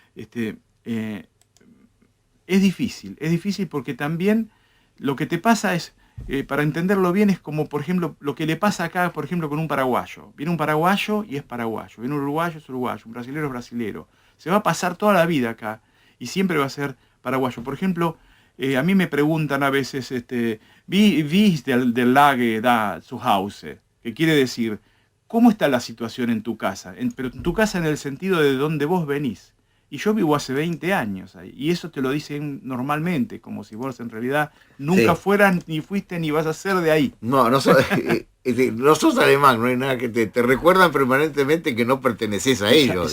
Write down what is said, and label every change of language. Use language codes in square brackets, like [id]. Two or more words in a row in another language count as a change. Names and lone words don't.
[es] Es difícil porque también lo que te pasa es, para entenderlo bien, es como, por ejemplo, lo que le pasa acá, por ejemplo, con un paraguayo. Viene un paraguayo y es paraguayo, viene un uruguayo es uruguayo, un brasilero es brasilero. Se va a pasar toda la vida acá y siempre va a ser paraguayo. Por ejemplo, a mí me preguntan a veces, [de] wie ist der Lage da zu Hause? [es] Que quiere decir, ¿cómo está la situación en tu casa? Pero en tu casa en el sentido de donde vos venís. Y yo vivo hace 20 años ahí. Y eso te lo dicen normalmente, como si vos en realidad nunca fueras, ni fuiste, ni vas a ser de ahí. No sos alemán, no hay nada que te recuerdan permanentemente que no perteneces a ellos.